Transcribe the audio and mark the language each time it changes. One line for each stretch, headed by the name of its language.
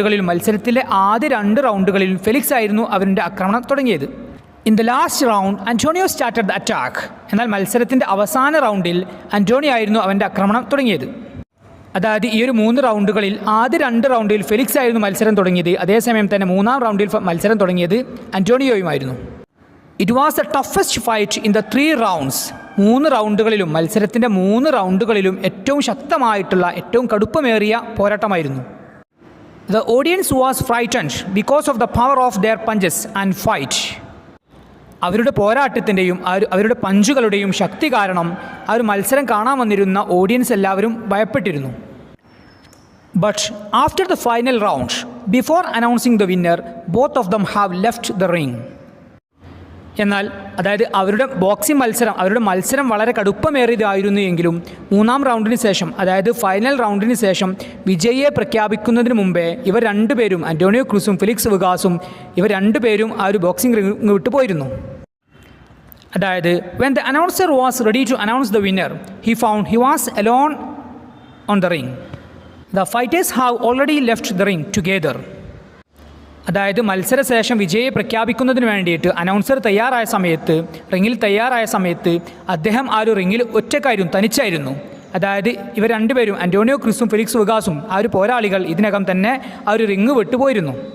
Malayalam: മത്സരത്തിലെ ആദ്യ 2 റൗണ്ടുകളിലും ഫെലിക്സ് ആയിരുന്നു അവരുടെ ആക്രമണം തുടങ്ങിയത്.
English: In the last round, Antonio started the attack.
Malayalam: എന്നാൽ മത്സരത്തിൻ്റെ അവസാന റൗണ്ടിൽ അന്റോണിയോ ആയിരുന്നു അവൻ്റെ ആക്രമണം തുടങ്ങിയത്. അതായത് ഈ ഒരു 3 റൗണ്ടുകളിൽ ആദ്യ 2 റൗണ്ടിൽ ഫെലിക്സ് ആയിരുന്നു മത്സരം തുടങ്ങിയത്. അതേസമയം തന്നെ 3-ാം റൗണ്ടിൽ മത്സരം തുടങ്ങിയത് അന്റോണിയോയുമായിരുന്നു.
English: It was the toughest fight in the 3 rounds.
Malayalam: 3 റൗണ്ടുകളിലും, മത്സരത്തിൻ്റെ 3 റൗണ്ടുകളിലും ഏറ്റവും ശക്തമായിട്ടുള്ള, ഏറ്റവും കടുപ്പമേറിയ പോരാട്ടമായിരുന്നു.
English: The audience was frightened because of the power of their punches and fight.
Malayalam: അവരുടെ പോരാട്ടത്തിൻ്റെയും അവരുടെ പഞ്ചുകളുടെയും ശക്തി കാരണം ആ ഒരു മത്സരം കാണാൻ വന്നിരുന്ന ഓഡിയൻസ് എല്ലാവരും ഭയപ്പെട്ടിരുന്നു.
English: But after the final round, before announcing the winner, both of them have left the ring.
Malayalam: എന്നാൽ അതായത് അവരുടെ ബോക്സിംഗ് മത്സരം വളരെ കടുപ്പമേറിയതായിരുന്നു എങ്കിലും മൂന്നാം റൗണ്ടിന് ശേഷം അതായത് ഫൈനൽ റൗണ്ടിന് ശേഷം വിജയിയെ പ്രഖ്യാപിക്കുന്നതിന് മുമ്പേ ഇവർ രണ്ടുപേരും അന്റോണിയോ ക്രൂസും ഫെലിക്സ് വികാസും ഇവർ രണ്ടുപേരും ആ ഒരു ബോക്സിംഗ് റിംഗ് വിട്ടു പോയിരുന്നു.
English: അതായത് when the announcer was ready to announce the winner, he found he was alone on the ring. The fighters have already left the ring together.
Malayalam: അതായത് മത്സരശേഷം വിജയിയെ പ്രഖ്യാപിക്കുന്നതിന് വേണ്ടിയിട്ട് അനൗൺസർ റിങ്ങിൽ തയ്യാറായ സമയത്ത് അദ്ദേഹം ആ ഒരു റിങ്ങിൽ തനിച്ചായിരുന്നു. അതായത് ഇവർ രണ്ടുപേരും അന്റോണിയോ ക്രൂസും ഫെലിക്സ് വികാസും ആ ഒരു പോരാളികൾ ഇതിനകം തന്നെ ആ ഒരു റിങ് വിട്ടുപോയിരുന്നു.